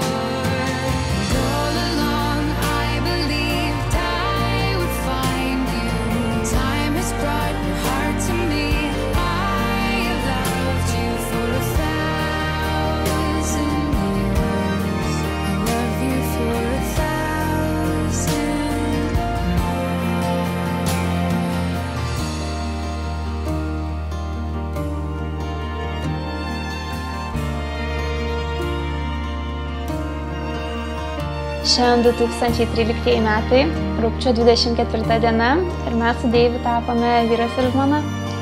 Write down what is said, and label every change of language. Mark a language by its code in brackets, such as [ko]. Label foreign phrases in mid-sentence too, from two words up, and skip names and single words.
[en] And all along I believed I would find you. Time has brought your heart to me. I have loved you for 1,000 years. I love you for 1,000 more. [lt] Šiandien 2013 metai, rugpjūčio 24 diena ir mes su Deividu tapome vyras ir žmona.